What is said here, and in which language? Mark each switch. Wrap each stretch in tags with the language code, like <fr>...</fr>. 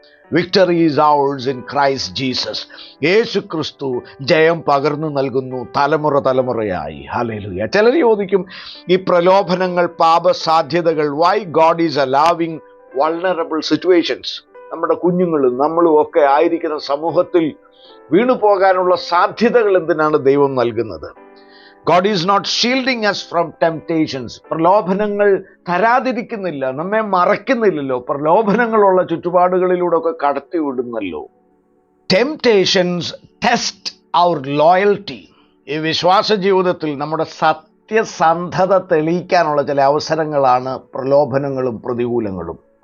<en>Victory is ours in Christ Jesus.</en> <ml>യേശു ക്രിസ്തു ജയം പകർന്നു നൽകുന്നു തലമുറയായി. ഹല്ലേലൂയ. ചിലർ ചോദിക്കും, ഈ പ്രലോഭനങ്ങൾ, പാപസാധ്യതകൾ,</ml> <en>Why God is allowing vulnerable situations?</en> <ml>നമ്മുടെ കുഞ്ഞുങ്ങളും നമ്മളും ഒക്കെ ആയിരിക്കുന്ന സമൂഹത്തിൽ വീണു പോകാനുള്ള സാധ്യതകൾ എന്തിനാണ് ദൈവം നൽകുന്നത്?</ml> <en>God is not shielding us from temptations.</en> <ml>പ്രലോഭനങ്ങൾ തരാതിരിക്കുന്നില്ല, നമ്മെ മറക്കുന്നില്ലല്ലോ. പ്രലോഭനങ്ങളുള്ള ചുറ്റുപാടുകളിലൂടെ ഒക്കെ കടത്തി വിടുന്നല്ലോ.</ml> <en>Temptations test our loyalty.</en> <ml>ഈ വിശ്വാസ ജീവിതത്തിൽ നമ്മുടെ സത്യസന്ധത തെളിയിക്കാനുള്ള ചില അവസരങ്ങളാണ് പ്രലോഭനങ്ങളും പ്രതികൂലങ്ങളും.</ml>